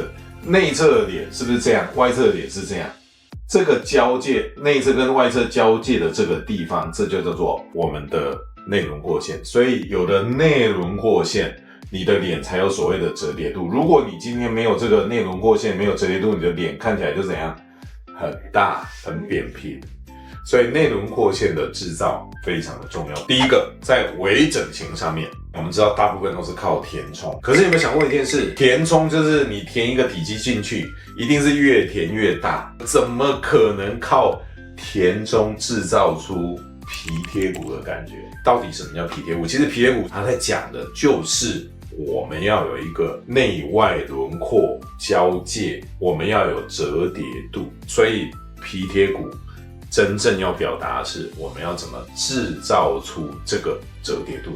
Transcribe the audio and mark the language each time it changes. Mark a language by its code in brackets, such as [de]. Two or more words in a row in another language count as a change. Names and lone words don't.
[zh] 內側的臉是不是這樣？外側的臉是這樣。這個交界，內側跟外側交界的這個地方，這就叫做我們的內輪廓線。所以有了內輪廓線，你的臉才有所謂的折疊度。如果你今天沒有這個內輪廓線，沒有折疊度，你的臉看起來就怎樣？很大，很扁平。所以內輪廓線的制造非常的重要。第一個，在微整形上面，我們知道大部分都是靠填充。可是有沒有想過一件事？填充就是你填一個體積進去，一定是越填越大，怎麼可能靠填充制造出皮貼骨的感觉？到底什麼叫皮貼骨？其實皮貼骨它在講的就是我們要有一個內外輪廓交界，我們要有折疊度。所以皮貼骨真正要表達的是我們要怎麼制造出這個折疊度來。